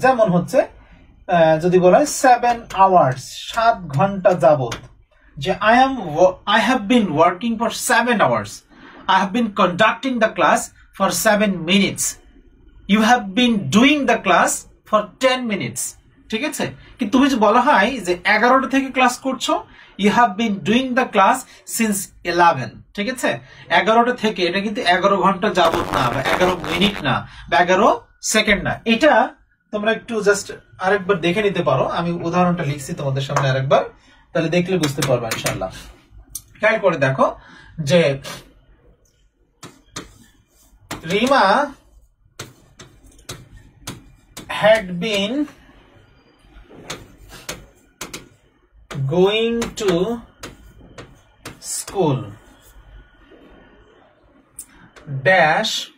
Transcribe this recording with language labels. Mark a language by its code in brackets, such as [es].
[bn] যেমন হচ্ছে যদি বলা হয় [en] 7 hours, [bn] 7 ঘন্টা যাবত, যে [en] I have been working for 7 hours, I have been conducting the class for 7 minutes, you have been doing the class for 10 minutes, [bn] ঠিক আছে? কিন্তু তুমি যে বলা হয় যে 11টা থেকে ক্লাস করছো, [en] you have been doing the class since 11, [bn] ঠিক আছে? 11টা থেকে, এটা কিন্তু 11 ঘন্টা যাবত না, বা 11 মিনিট না, বা 11 সেকেন্ড না। এটা তোমরা একটু জাস্ট আরেকবার দেখে নিতে পারো, আমি উদাহরণটা লিখছি তোমাদের সামনে আরেকবার, তাহলে দেখলে বুঝতে পারবে ইনশাআল্লাহ। খেয়াল করে দেখো যে [en] Rima had been going to school dash